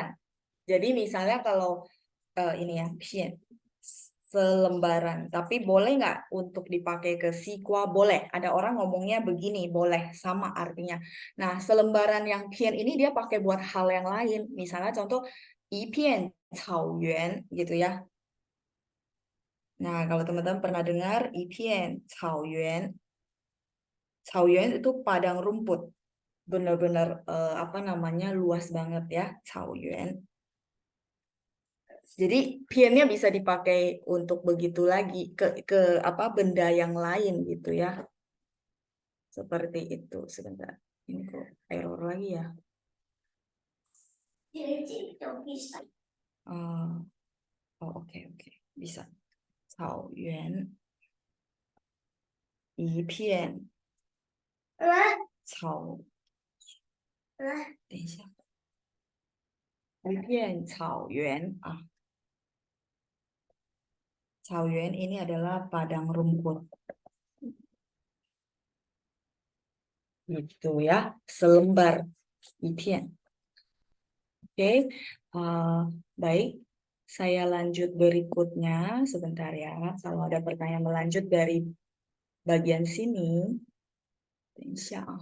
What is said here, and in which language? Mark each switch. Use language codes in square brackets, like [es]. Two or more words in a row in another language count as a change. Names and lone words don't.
[id] Jadi misalnya kalau ini ya, pien selembaran. Tapi boleh nggak untuk dipakai ke sikwa? Boleh. Ada orang ngomongnya begini, boleh. Sama artinya. Nah, selembaran yang pien ini dia pakai buat hal yang lain. Misalnya contoh, [zh] 一片 草原 [id] gitu ya. Nah, kalau teman-teman pernah dengar [zh] 一片 草原, 草原 [id] itu padang rumput. Benar-benar apa namanya luas banget ya, [zh] 草原. [id] Jadi piannya bisa dipakai untuk begitu lagi ke apa benda yang lain gitu ya. Seperti itu. Sebentar. Ini kok error lagi ya. Oh oke oke bisa. [zh] 草原一片草，等一下，一片草原啊，草原 [id] ini adalah padang rumput. Gitu ya, selembar 一片. Oke, baik. Saya lanjut berikutnya sebentar ya. Kalau ada pertanyaan melanjut dari bagian sini, [ar] إن شاء الله.